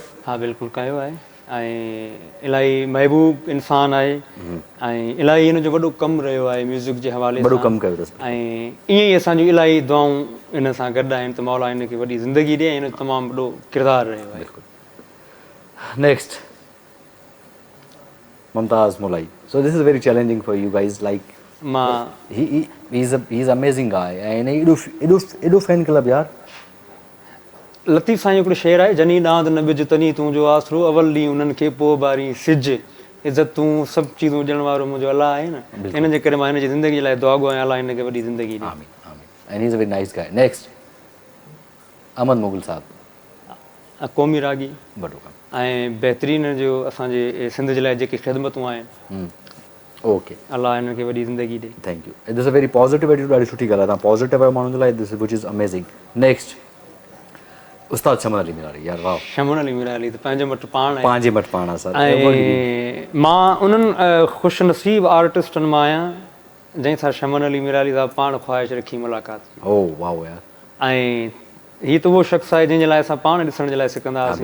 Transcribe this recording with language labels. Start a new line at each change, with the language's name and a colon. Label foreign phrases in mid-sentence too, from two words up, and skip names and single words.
Sindhi: हा बिल्कुलु कयो आहे ऐं इलाही महबूब इंसानु आहे ऐं इलाही हिन जो वॾो कमु रहियो आहे म्यूज़िक जे हवाले वॾो कमु कयो अथसि ऐं ईअं ई असांजूं इलाही दुआऊं हिन सां गॾु आहिनि त मौला हिन खे वॾी ज़िंदगी ॾिए हिन जो तमामु वॾो किरदारु रहियो आहे
English: Next Mumtaz Mulai so this is very challenging for you guys like
Sindhi: मां
English: He is amazing guy
Sindhi: ऐं हिन एॾो
English: fan club यार
Sindhi: लतीफ़ साईं हिकिड़ो शेर आहे जनी ॾांद न बिज तनी तुंहिंजो आसरो अवल ॾींहुं उन्हनि खे पोइ बारी सिज इज़त तूं सभु चीज़ूं ॾियण वारो मुंहिंजो अलाह आहे न हिन जे करे मां हिन जी ज़िंदगी जे लाइ दुआ घुरां अलाह हिन खे वॾी ज़िंदगी ॾे
Arabic: آمين آمين
English: and he is a very nice guy next Ahmad Mughal sahab
Sindhi: क़ौमी रागी बटूका ऐं बहितरीन जो असांजे सिंध जे लाइ जेके ख़िदमतूं आहिनि ओके अलाह हिननि खे वॾी ज़िंदगी ॾे
English: Thank you this a very positive attitude
Sindhi: ॾाढी सुठी ॻाल्हि आहे तव्हां पॉज़िटिव आहियो माण्हुनि जे लाइ
English: this which is amazing next Ustad Shaman Ali Mirari
Sindhi: यार वाह शमन अली मीरारी त पंहिंजे वटि पाण आहे पंहिंजे वटि पाण आहे सर ऐं मां उन्हनि ख़ुशि नसीब आर्टिस्टनि मां आहियां जंहिंसां शमन अली मीरारी साहिबु पाण ख़्वाहिश रखी मुलाक़ात ओ वाह यार ऐं हीअ त उहो शख़्स आहे जंहिंजे लाइ असां पाण ॾिसण जे लाइ सिकंदा हुआसीं